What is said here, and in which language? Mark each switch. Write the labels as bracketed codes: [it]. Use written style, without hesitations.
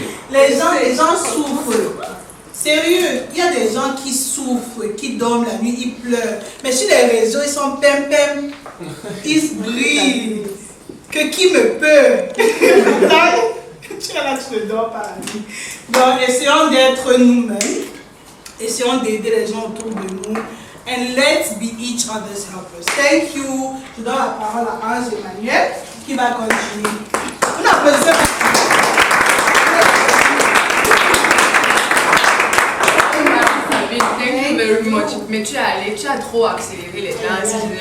[fr] Les gens souffrent. Sérieux, il y a des gens qui souffrent, qui dorment la nuit, ils pleurent. Mais sur les réseaux, ils sont pem-pem. Ils se brillent. Que qui me peut? Tu es là, tu ne dors pas la nuit. Donc, essayons d'être nous-mêmes. Essayons d'aider les gens autour de nous. [en] And let's be each other's helpers. Thank you. [fr] Je donne la parole à Ange Emmanuel qui va continuer. On applaudit. [en] Thank you very much. [fr] Mais tu as trop accéléré les danses.